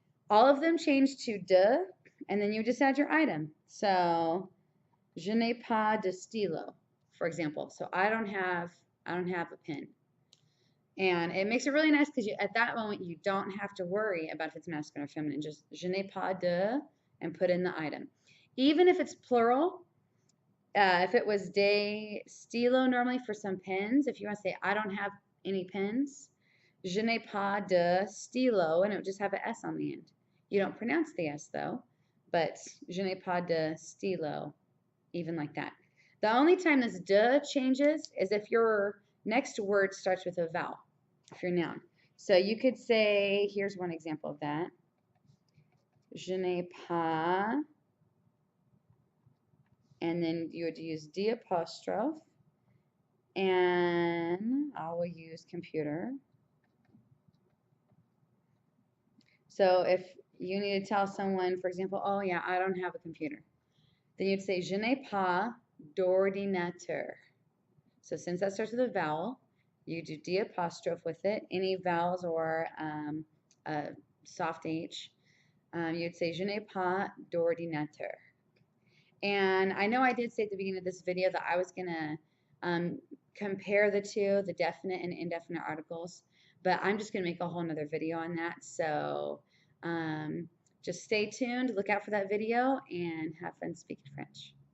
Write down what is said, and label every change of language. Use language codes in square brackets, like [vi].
[en] All of them change to de, and then you just add your item. [fr] So, je n'ai pas de stylo, for example. [en] So I don't have a pen. And it makes it really nice because at that moment you don't have to worry about if it's masculine or feminine. Just [fr] je n'ai pas de [en] and put in the item. Even if it's plural, if it was [fr] de stylo [en] normally for some pens, if you want to say I don't have any pens, [fr] je n'ai pas de stylo, [en] and it would just have an S on the end. You don't pronounce the S though, but [fr] je n'ai pas de stylo, [en] even like that. The only time this de changes is if your next word starts with a vowel, if you're noun. So you could say, here's one example of that. [fr] Je n'ai pas, [en] and then you would use D apostrophe, and I will use computer. So if you need to tell someone, for example, oh yeah, I don't have a computer, then you'd say [fr] je n'ai pas d'ordinateur. [en] So since that starts with a vowel, you do D apostrophe with it. Any vowels or a soft H, you'd say [fr] je n'ai pas d'ordinateur. [en] And I know I did say at the beginning of this video that I was going to compare the two, the definite and indefinite articles, but I'm just going to make a whole nother video on that. So just stay tuned, look out for that video, and have fun speaking French.